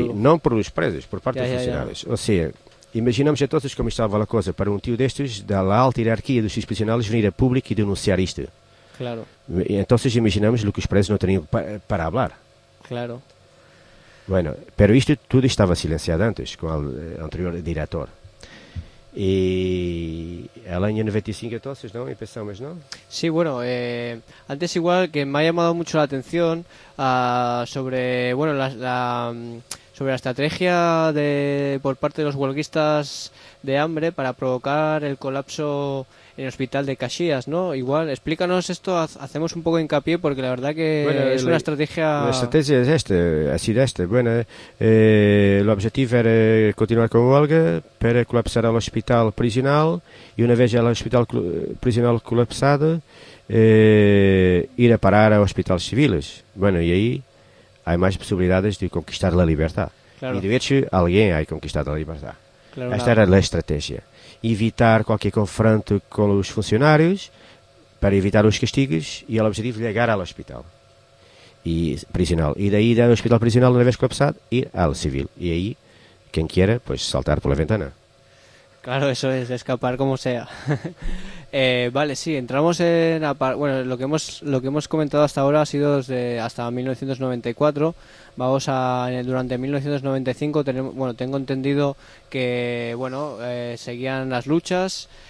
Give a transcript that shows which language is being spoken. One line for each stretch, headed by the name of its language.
Portuguese: Sim, não por os presos, por parte dos funcionários. Ou seja, imaginamos a todos como estava a coisa para um tio destes, da alta hierarquia dos prisioneiros, vir a público e denunciar isto. Claro. Então, imaginamos o que os presos não teriam para falar. Claro.
Spanish: Bueno, pero
Portuguese: isto tudo estava silenciado antes, com o anterior diretor.
Spanish: E el año 95 entonces, ¿no? Empezamos, ¿no? Sí, bueno, antes igual que me ha llamado mucho la atención sobre la estrategia de por parte de los huelguistas de hambre para provocar el colapso en el hospital de Caxias, ¿no? Igual, explícanos esto, hacemos un poco de hincapié porque la verdad que bueno, es una estrategia... La estrategia es esta, ha sido esta. Bueno, el objetivo era continuar con huelga para colapsar el hospital prisional y una vez el hospital prisional colapsado, ir a parar a hospitales civiles. Bueno, y ahí hay más posibilidades de conquistar la libertad. Claro. Y de hecho, alguien ha conquistado la libertad. Claro,
Portuguese: esta era a estratégia. Evitar qualquer confronto com os funcionários para evitar os castigos e o objetivo de chegar ao hospital e prisional. E daí, do hospital prisional, uma vez colapsado, ir ao civil. E aí, quem queira, pois saltar pela ventana.
Spanish: Claro, eso es escapar como sea. Vale, sí, entramos en... Bueno, lo que hemos comentado hasta ahora ha sido hasta 1994. Vamos a... Durante 1995, tengo entendido que, bueno, seguían las luchas.